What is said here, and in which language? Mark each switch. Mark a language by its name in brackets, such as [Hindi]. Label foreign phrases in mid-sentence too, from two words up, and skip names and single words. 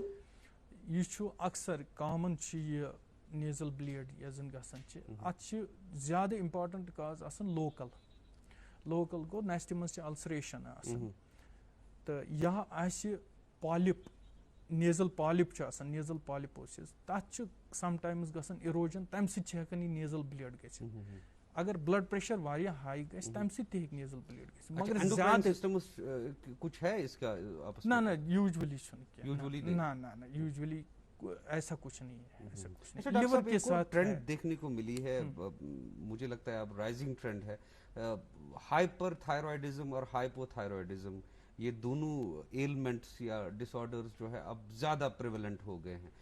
[Kashmiri] یہ چھُ اکثر کامن چھُ یہِ [English] nasal bleed [Kashmiri] یۄس زن گژھان چھِ اتھ چھِ زیادٕ [English] important causes [Kashmiri] آسان لوکل گوٚو نستہِ منٛز چھِ السریشن آسان تہٕ یا آسہِ [English] polyp nasal polyp [Kashmiri] چھُ آسان [English] nasal polyposis [Kashmiri] تتھ چھُ [English] sometimes [Kashmiri] گژھان اِروجن تمہِ سۭتۍ چھِ ہٮ۪کان یہِ [English] nasal bleed [Kashmiri] گٔژھِتھ. اگر [English] blood pressure [Kashmiri] واریاہ ہائی گژھِ تمہِ سۭتۍ تہِ ہیٚکہِ [English] nasal bleed [Kashmiri] گٔژھِتھ مگر زیادٕ [Urdu] کچھ ہے اس کا [Kashmiri] نہ یوجولی چھُنہٕ کینٛہہ [Urdu] نہ یوجولی ایسا کچھ نہیں ہے. لیور کے ساتھ ٹرینڈ دیکھنے کو ملی ہے مجھے لگتا ہے اب [English] rising trend [Urdu] ہے [English] hyperthyroidism [Urdu] اور [English] hypothyroidism [Urdu] یہ دونوں ایلمنٹس یا ڈس آرڈرز جو ہے اب زیادہ پریویلنٹ ہو گئے ہیں.